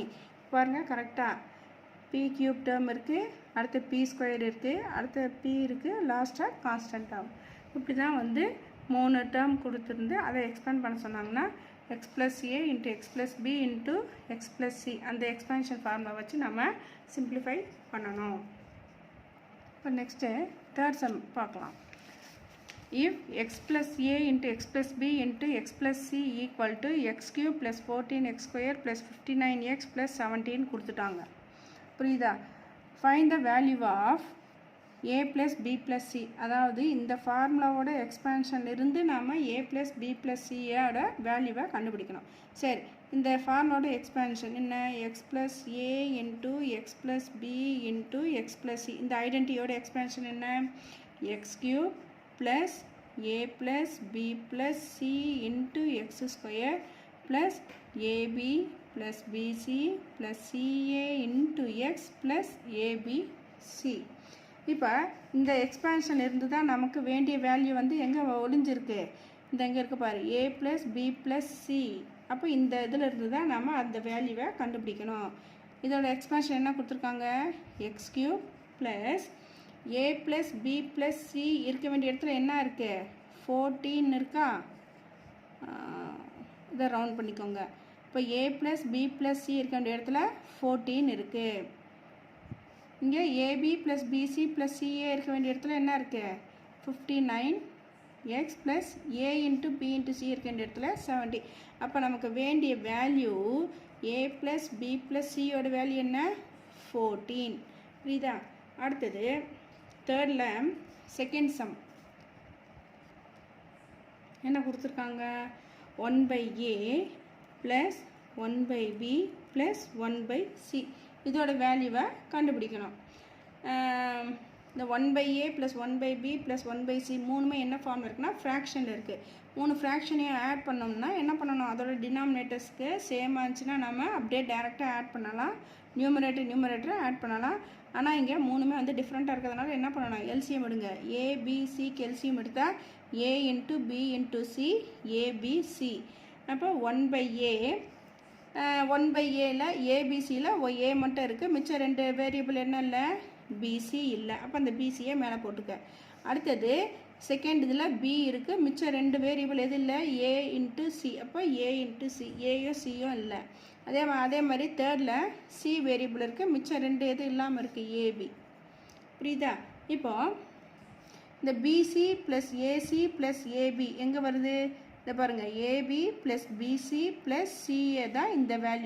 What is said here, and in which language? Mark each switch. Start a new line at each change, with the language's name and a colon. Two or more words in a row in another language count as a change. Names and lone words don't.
Tamil: பாருங்க கரெக்டாக
English: p cube term
Tamil: இருக்குது, அடுத்து
English: p square
Tamil: இருக்குது, அடுத்து p இருக்குது, லாஸ்ட்டாக கான்ஸ்டன்ட் ஆகும். இப்படி தான் வந்து 3 டேர்ம் கொடுத்துருந்து அதை எக்ஸ்பேண்ட் பண்ண சொன்னாங்கன்னா
English: x plus a into x plus b into x plus c
Tamil: அந்த
English: expansion formula
Tamil: வச்சு நம்ம சிம்பிளிஃபை பண்ணணும். இப்போ
English: next third sum
Tamil: பார்க்கலாம்.
English: If x plus a into x plus b into x plus c equal to x cube plus 14x square plus 59x plus 17 கொடுத்துட்டாங்க.
Tamil: புரியுதா?
English: Find the value of a plus b plus c.
Tamil: அதாவது இந்த ஃபார்முலாவோட எக்ஸ்பேன்ஷன்லேருந்து நாம்
English: a plus b plus c
Tamil: ஓட வேல்யூவை கண்டுபிடிக்கணும். சரி, இந்த ஃபார்முலாவோட எக்ஸ்பேன்ஷன் என்ன?
English: x plus a into x plus b into x plus c.
Tamil: இந்த ஐடென்டிட்டியோட எக்ஸ்பேன்ஷன் என்ன?
English: x cube plus a plus b plus c into x square plus ab plus bc plus ca into x plus abc.
Tamil: இப்போ இந்த எக்ஸ்பேன்ஷன் இருந்து தான் நமக்கு வேண்டிய வேல்யூ வந்து எங்கே ஒளிஞ்சிருக்கு? இந்த எங்கே இருக்குது பாரு,
English: a plus b plus c.
Tamil: அப்போ இந்த இதில் இருந்து தான் நம்ம அந்த வேல்யூவை கண்டுபிடிக்கணும். இதோட எக்ஸ்பேன்ஷன் என்ன கொடுத்துருக்காங்க?
English: x cube plus a plus b plus c
Tamil: இருக்க வேண்டிய இடத்துல என்ன இருக்குது? 14 இருக்கா? இதை ரவுண்ட் பண்ணிக்கோங்க. இப்போ
English: a plus b plus c
Tamil: இருக்க வேண்டிய இடத்துல 14 இருக்குது. இங்கே
English: ab plus bc plus ca
Tamil: இருக்க வேண்டிய இடத்துல என்ன இருக்குது?
English: 59x plus a into b into c
Tamil: இருக்க வேண்டிய இடத்துல
English: 70.
Tamil: அப்போ நமக்கு வேண்டிய வேல்யூ
English: a plus b plus c
Tamil: ஓட வேல்யூ என்ன? 14. புரியுதா? அடுத்தது தேர்டில் செகண்ட் சம் என்ன கொடுத்துருக்காங்க?
English: 1/a plus 1/b plus 1/c
Tamil: இதோட வேல்யூவை கண்டுபிடிக்கணும். இந்த
English: 1/a plus 1/b plus 1/c
Tamil: மூணுமே என்ன ஃபார்ம் இருக்குன்னா ஃப்ராக்ஷனில் இருக்குது. 3 ஃப்ராக்ஷனையும் ஆட் பண்ணோம்னா என்ன பண்ணணும்? அதோட டினாமினேட்டர்ஸ்க்கு சேமாக இருந்துச்சுன்னா நம்ம அப்படியே டேரெக்டாக ஆட் பண்ணலாம், நியூமரேட்டரை ஆட் பண்ணலாம். ஆனால் இங்கே மூணுமே வந்து டிஃப்ரெண்ட்டாக இருக்கிறதுனால என்ன பண்ணணும்? எல்சிஎம் எடுங்க. ஏபிசிக்கு எல்சிஎம் எடுத்தால்
English: a into b into c abc.
Tamil: அப்போ 1/a 1/aல ஏபிசியில் a மட்டும் இருக்குது, மிச்சம் 2 வேரியபிள் என்ன இல்லை? பிசி இல்லை. அப்போ அந்த பிசியை மேலே போட்டுக்க. அடுத்தது செகண்ட் இதில் b இருக்குது, மிச்சம் 2 வேரியபிள் எது இல்லை?
English: a into c. அப்போ a into c,
Tamil: ஏயோ சியோ இல்லை. அதே மாதிரி தேர்டில் c வேரியபிள் இருக்குது, மிச்சம் 2 எது இல்லாமல் இருக்குது? ஏபி. புரியுதா? இப்போ இந்த
English: BC plus AC plus AB
Tamil: எங்கே வருது? இதை பாருங்கள்,
English: AB plus BC plus CA
Tamil: தான் இந்த வேல்யூ.